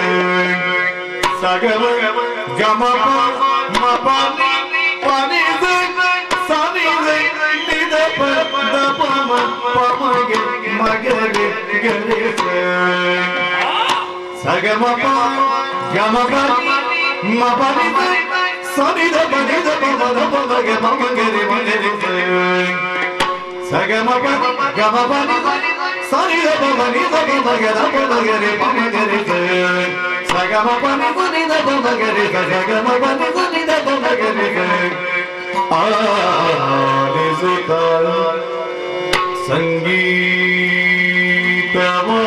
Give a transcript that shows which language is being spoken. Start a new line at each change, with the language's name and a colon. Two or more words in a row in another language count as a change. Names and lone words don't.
Kannada: ಸಗಮ ಗಮ ಪಾನಿ ಪಾನಿ ಸಾನಿ ನಿದ ಪಮ ಪಮಗೆ ಮಗರಿ ಗರಿ ಸಗಮ ಗಮ ಮಪನಿ ಸನಿ ದ ಪನಿ ದ ಪಮ ಪಮಗೆ ಮಗರಿ ಮಗರಿ ಸಗಮ ಗಮ ಪನಿ ಸನಿ ದ ಪನಿ ದ ಪಮಗೆ ದ ಪಮಗರಿ ಪಮಗರಿ ಸಗಮ ಪನಿ ಪನಿ ದ ಪಮಗರಿ ಸಗಮ ಪನಿ ಸನಿ ದ ಪಮಗರಿ ಆಲಿಸುತ್ತ ಸಂಗೀತವ